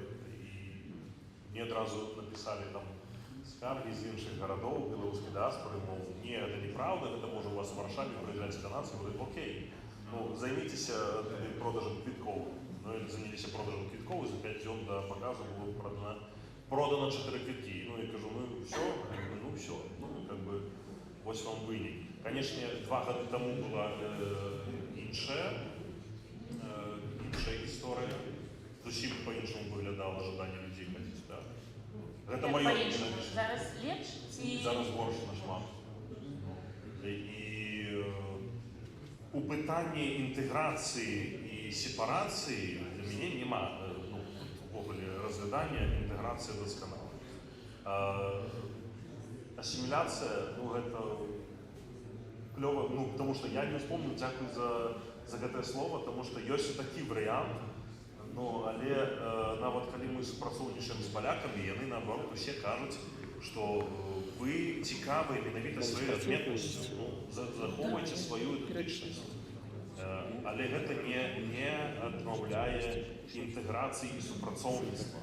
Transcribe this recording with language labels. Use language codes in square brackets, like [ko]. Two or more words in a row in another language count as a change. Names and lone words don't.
[be] І мне адразу напісалі там скаргі з іншых гарадоў, беларускай дыаспоры, мол, не, гэта неправда, гэта можа у вас в Варшаве прыязджаць да нас, і говорю, окей, займіцеся продажам квіткоў. Заняліся продажам квіткоў, і за 5 дзён до показу было продано 4 квіткі. І кажу, [ru] все, как бы, [be] вось вам вынік. Конечно, 2 гады тому была іншая гісторыя, зусім па-іншаму выглядала жаданне людзей хадзіць. Гэта маё мнение. Зараз лепш ці... Зараз горш нашмат. І у пытанні інтэграцыі і сепарацыі для мяне няма увогуле разглядання інтэграцыі дасканала. Асіміляцыя, гэта клёва, [ru] потому что я не вспомню, [be] дзякуй за гэтае слово, [ru] потому что [be] ёсць такі варыянт, але нават калі мы супрацоўнічаем з палякамі, яны наоборот усе кажуць, што вы цікавыя менавіта сваёй адметнасцю, захоўвайце сваю ідэнтычнасць. Але гэта не адмаўляе інтэграцыі і супрацоўніцтва.